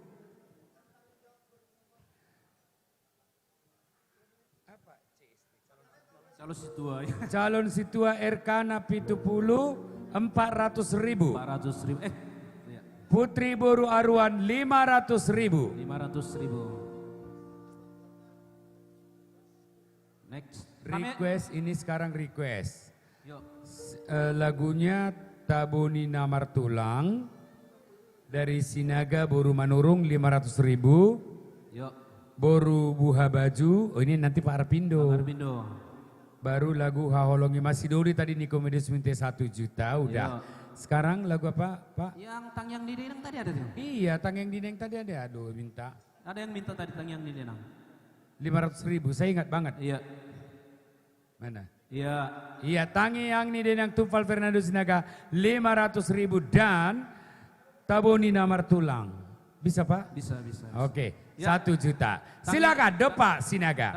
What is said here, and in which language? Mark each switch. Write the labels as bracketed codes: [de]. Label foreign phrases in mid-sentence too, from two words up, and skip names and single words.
[id] Calon situa. Calon situa RK Napitupulu 400.000. 400.000. Putri Boru Aruan 500.000. 500.000. Next. Request ini sekarang request. Yuk. Lagunya Taboni Namar Tulang dari Sinaga Boru Manurung 500.000. Yuk. Boru Buha Baju, oh ini nanti Pak Arpindo. Pak Arpindo. Baru lagu Haholongi Masih Dori tadi Niko Medis minta 1 juta udah. Sekarang lagu apa Pak? Yang Tangyang Dineng tadi ada tuh? Iya Tangyang Dineng tadi ada, aduh minta. Ada yang minta tadi Tangyang Dineng. 500.000, saya ingat banget. Iya. Mana? Iya. Iya, Tangyang Dineng Tupal Fernando Sinaga 500.000 dan Taboni Namar Tulang. Bisa Pak? Bisa, bisa. Oke, Ya. 1 juta. Silakan Pak Sinaga.